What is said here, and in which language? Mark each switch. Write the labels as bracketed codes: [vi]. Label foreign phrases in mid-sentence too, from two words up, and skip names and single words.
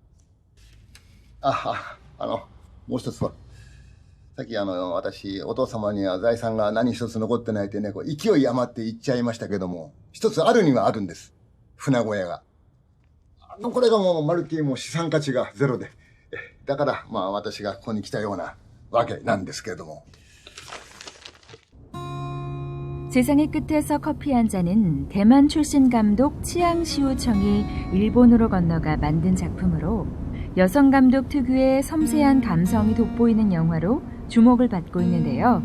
[ja] もう一つは、さっき私、お父様には財産が何一つ残ってないってね、勢い余って言っちゃいましたけども、一つあるにはあるんです。船小屋が。これがもうまるっきりもう資産価値がゼロで。だから、私がここに来たようなわけなんですけれども。 [ko] 세상의 끝에서 커피 한 잔은 대만 출신 감독 치앙시우청이 일본으로 건너가 만든 작품으로 여성 감독 특유의 섬세한 감성이 돋보이는 영화로 주목을 받고 있는데요.